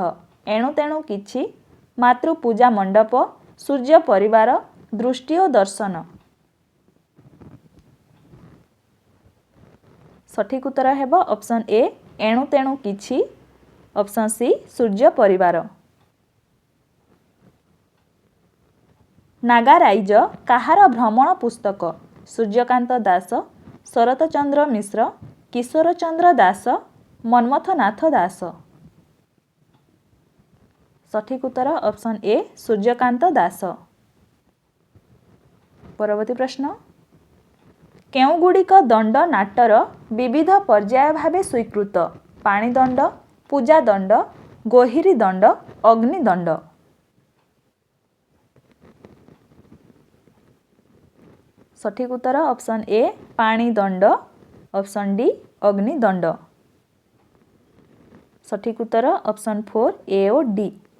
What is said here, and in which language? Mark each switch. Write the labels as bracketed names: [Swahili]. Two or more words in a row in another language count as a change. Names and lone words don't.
[Odia] ଏଣୁ ତେଣୁ କିଛି, ମାତୃପୂଜା ମଣ୍ଡପ, ସୂର୍ଯ୍ୟ ପରିବାର, ଦୃଷ୍ଟି ଓ ଦର୍ଶନ। ସଠିକ୍ ଉତ୍ତର ହେବ ଅପସନ୍ ଏ ଏଣୁ ତେଣୁ କିଛି, ଅପସନ୍ ସି ସୂର୍ଯ୍ୟ ପରିବାର। ନାଗାରାଇଜ କାହାର ଭ୍ରମଣ ପୁସ୍ତକ ସୂର୍ଯ୍ୟକାନ୍ତ ଦାସ, ଶରତ ଚନ୍ଦ୍ର ମିଶ୍ର, କିଶୋର ଚନ୍ଦ୍ର ଦାସ, ମନ୍ମଥନାଥ ଦାସ। ସଠିକ ଉତ୍ତର ଅପ୍ସନ ଏ ସୂର୍ଯ୍ୟକାନ୍ତ ଦାସ। ପରବର୍ତ୍ତୀ ପ୍ରଶ୍ନ କେଉଁଗୁଡ଼ିକ ଦଣ୍ଡ ନାଟର ବିବିଧ ପର୍ଯ୍ୟାୟ ଭାବେ ସ୍ୱୀକୃତ ପାଣିଦଣ୍ଡ, ପୂଜା ଦଣ୍ଡ, ଗୋହିରୀ ଦଣ୍ଡ, अग्निदंड। ସଠିକ ଉତ୍ତର ଅପ୍ସନ ଏ ପାଣିଦଣ୍ଡ, ଅପ୍ସନ ଡି ଅଗ୍ନିଦଣ୍ଡ। ସଠିକ ଉତ୍ତର ଅପ୍ସନ 4 ଏ ଆଉ ଡି।